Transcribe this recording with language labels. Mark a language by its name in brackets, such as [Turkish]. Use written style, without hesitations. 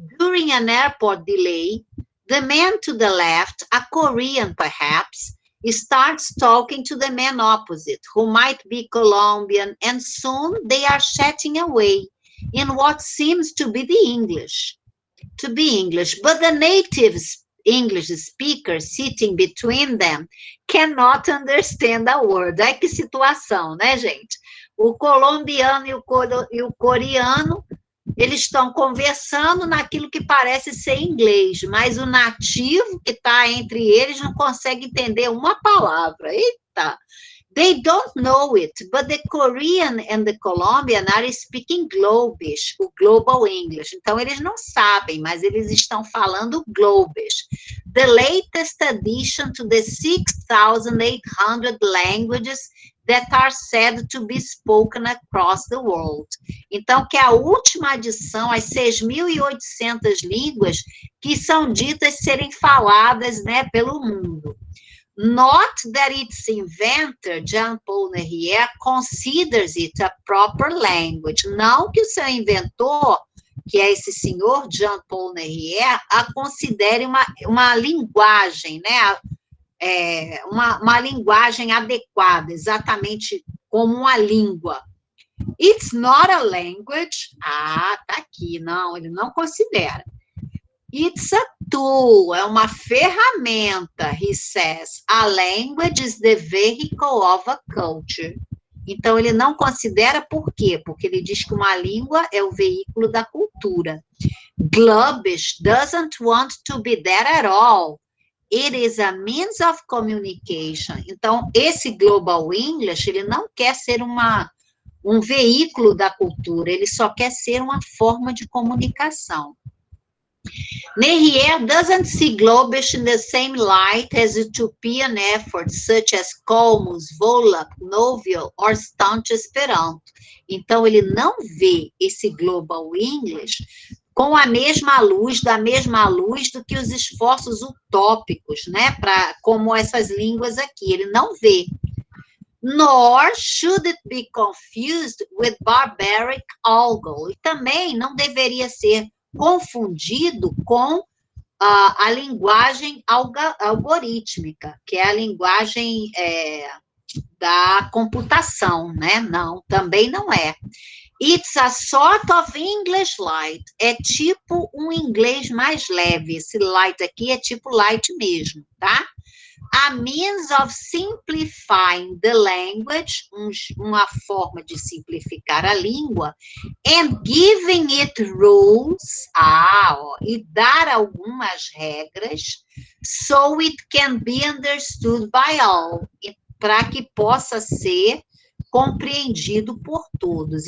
[English] During an airport delay, the man to the left, a Korean perhaps, starts talking to the man opposite, who might be Colombian, and soon they are chatting away in what seems to be English. But the native English speaker sitting between them cannot understand a word. [Portuguese] Ai, que situação, né, gente? O colombiano e o coreano, eles estão conversando naquilo que parece ser inglês, mas o nativo que está entre eles não consegue entender uma palavra. Eita! [English] They don't know it, but the Korean and the Colombian are speaking Globish, o Global English. [Portuguese] Então, eles não sabem, mas eles estão falando Globish. [English] The latest addition to the 6,800 languages that are said to be spoken across the world. [Portuguese] Então, que é a última adição às 6.800 línguas que são ditas serem faladas, né, pelo mundo. [English] Not that its inventor, Jean-Paul Nerrière, considers it a proper language. [Portuguese] Não que o seu inventor, que é esse senhor Jean-Paul Nerrière, a considere uma linguagem, né, uma linguagem adequada, exatamente como uma língua. [English] It's not a language. [Portuguese] Ah, tá aqui. Não, ele não considera. [English] It's a tool, [Portuguese] é uma ferramenta, [English] he says. A language is the vehicle of a culture. [Portuguese] Então, ele não considera por quê? Porque ele diz que uma língua é o veículo da cultura. [English] Globish doesn't want to be that at all. It is a means of communication. [Portuguese] Então, esse Global English, ele não quer ser um veículo da cultura, ele só quer ser uma forma de comunicação. [English] Nerrière doesn't see Globish in the same light as utopian efforts such as Comus, Volap, Novio or Staunch Esperanto. [Portuguese] Então, ele não vê esse Global English com a mesma luz, da mesma luz do que os esforços utópicos, né, como essas línguas aqui, ele não vê. [English] Nor should it be confused with barbaric algol. [Portuguese] E também não deveria ser confundido com a linguagem algorítmica, que é a linguagem da computação, né? Não, também não é. [English] It's a sort of English light. [Portuguese] É tipo um inglês mais leve. Esse light aqui é tipo light mesmo, tá? [English] A means of simplifying the language, [Portuguese] uma forma de simplificar a língua, [English] and giving it rules, [Portuguese] e dar algumas regras, [English] so it can be understood by all, [Portuguese] para que possa ser compreendido por todos.